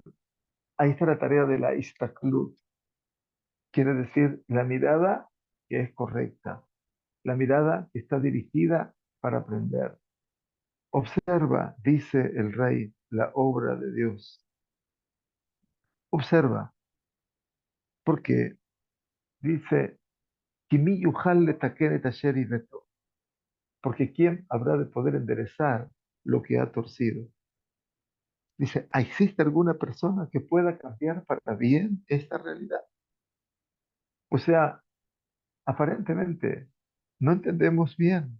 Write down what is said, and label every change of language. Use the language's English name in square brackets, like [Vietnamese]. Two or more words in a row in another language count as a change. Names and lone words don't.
[Spanish] Ahí está la tarea de la istaklut, quiere decir la mirada que es correcta, la mirada que está dirigida para aprender. Observa, dice el rey, la obra de Dios. Observa, porque dice, [Hebrew] "כי מי יוכל לתקן את אשר עיוותו", [Spanish] porque ¿quién habrá de poder enderezar lo que ha torcido? Dice, ¿existe alguna persona que pueda cambiar para bien esta realidad? O sea, aparentemente no entendemos bien.